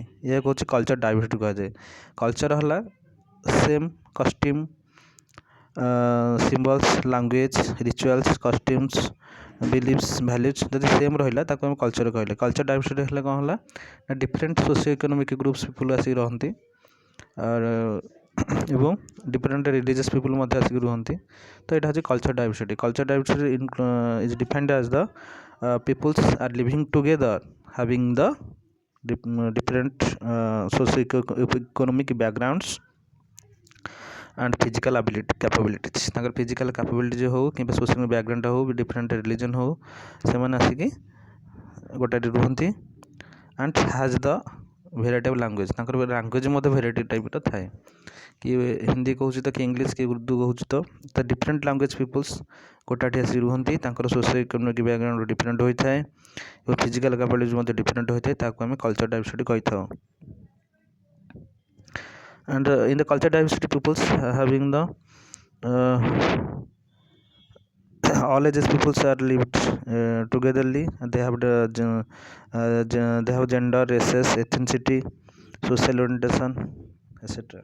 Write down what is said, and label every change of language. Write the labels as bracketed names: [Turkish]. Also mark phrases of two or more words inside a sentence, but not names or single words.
[Odia] ଏହାକୁ ହେଉଛି [English] culture diversity [Odia] କୁହାଯାଏ। କଲଚର ହେଲା [English] same costume, symbols, language, rituals, costumes, beliefs, values [Odia] ଯଦି ସେମ୍ ରହିଲା ତାକୁ ଆମେ କଲଚର କହିଲେ। [English] culture diversity [Odia] ହେଲେ କ'ଣ ହେଲା ନା [English] different socio economic groups people [Odia] ଆସିକି ରହନ୍ତି ଏବଂ [English] different religious people [Odia] ମଧ୍ୟ ଆସିକି ରୁହନ୍ତି। ତ ଏଇଟା ହେଉଛି [English] culture diversity. culture diversity is defined as the peoples are living together having the different socio-economic backgrounds and physical capabilities। [Odia] ତାଙ୍କର [English] physical capabilities [Odia] ହେଉ କିମ୍ବା [English] social background [Odia] ହେଉ, [English] different religion [Odia] ହେଉ, ସେମାନେ ଆସିକି ଗୋଟାଠି ରୁହନ୍ତି। [English] and has the variety of language, [Odia] ତାଙ୍କର ଲାଙ୍ଗୁଏଜ୍ ମଧ୍ୟ ଭେରାଇଟି ଟାଇପ୍ର ଥାଏ। କିଏ ହିନ୍ଦୀ କହୁଛି ତ କିଏ ଇଂଲିଶ, କିଏ ଉର୍ଦ୍ଦୁ କହୁଛି ତ [English] different language peoples [Odia] ଗୋଟାଠି ଆସିକି ରୁହନ୍ତି। ତାଙ୍କର [English] socio economic background different [Odia] ହୋଇଥାଏ ଏବଂ [English] physical capability [Odia] ମଧ୍ୟ ଡିଫରେଣ୍ଟ ହୋଇଥାଏ। ତାକୁ ଆମେ [English] culture diversity [Odia] କହିଥାଉ। [English] And in the culture diversity peoples having the all ages peoples are lived togetherly, and they have gender, races, ethnicity, social orientation, etc.